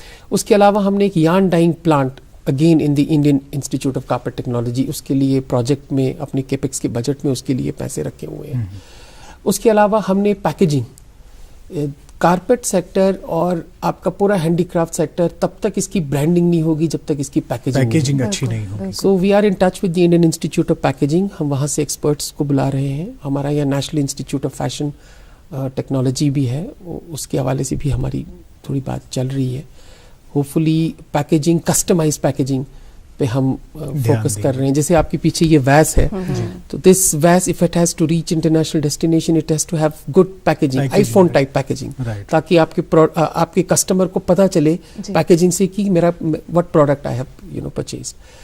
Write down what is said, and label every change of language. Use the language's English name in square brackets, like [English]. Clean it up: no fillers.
[Urdu] اس کے علاوہ ہم نے ایک یارن dining plant again in the Indian institute of carpet technology, اس کے لیے پروجیکٹ میں اپنے کیپیکس کے بجٹ میں اس کے لیے پیسے رکھے ہوئے ہیں. اس کے علاوہ ہم نے پیکیجنگ, کارپیٹ سیکٹر اور آپ کا پورا ہینڈی کرافٹ سیکٹر تب تک اس کی برانڈنگ نہیں ہوگی جب تک اس کی پیکیجنگ اچھی نہیں ہوگی. [English] So we are in touch with the Indian institute of packaging. [Urdu] ہم وہاں سے ایکسپرٹس کو بلا رہے ہیں. ہمارا یہاں national institute of fashion technology بھی ہے, اس کے حوالے سے بھی ہماری تھوڑی بات چل رہی ہے. ہوپ فلی پیکیجنگ, کسٹمائز پیکیجنگ پہ ہم فوکس کر رہے ہیں. جیسے آپ کے پیچھے یہ ویس ہے, تو [English] this vase if it has to reach international destination it has to have good packaging, iPhone type packaging, [Urdu] تاکہ آپ کے کسٹمر کو پتہ چلے پیکیجنگ سے کہ میرا [English] What product I have purchase.